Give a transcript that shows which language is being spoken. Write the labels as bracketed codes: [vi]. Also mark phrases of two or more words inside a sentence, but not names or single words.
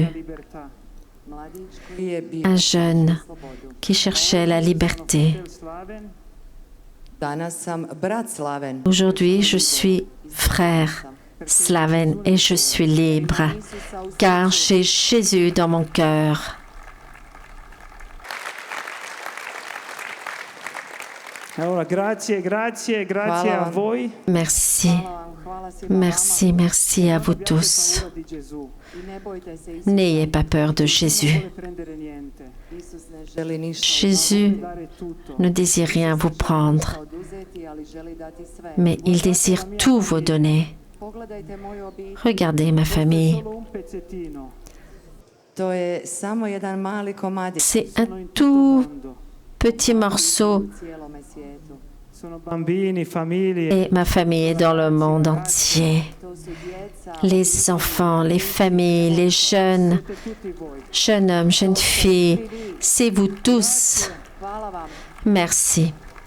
[it] la libertà. [hr] mladić koji je bio [fr] un jeune [hr] slobodu. [fr] qui cherchait la liberté. [it] Del Slaven, [hr] Danas sam brat Slaven. [fr] Aujourd'hui, je suis frère Slaven et je suis libre, car j'ai Jésus dans mon cœur. [it] allora grazie a [hr] Hvala. [it] voi. [fr] Merci, [hr] Hvala vam, hvala svima [fr] merci, merci à vous tous. [it] Paura di Gesù. [hr] vama. I ne bojte se, Isus [fr] N'ayez pas peur de [it] Non [fr] Jésus. [it] vuole prendere niente, [hr] Isus ne želi ništa [fr] Jésus [it] dare tutto. [fr] ne désire rien vous prendre, [hr] oduzeti, ali želi dati sve. [fr] mais il désire tout vous donner. [hr] Pogledajte moju obitelj. [fr] Regardez ma famille. [it] Solo un pezzettino. [hr] To je samo jedan mali komadić [fr] C'est [it] Sono [fr] un [it] in tutto il [fr] tout [it] mondo. [fr] petit morceau [hr] u cijelome svijetu. [it] sono bambini, famiglie. [fr] Et ma famille est dans le monde entier. Les enfants, les familles, les jeunes, jeunes hommes, jeunes filles, c'est vous tous. Merci.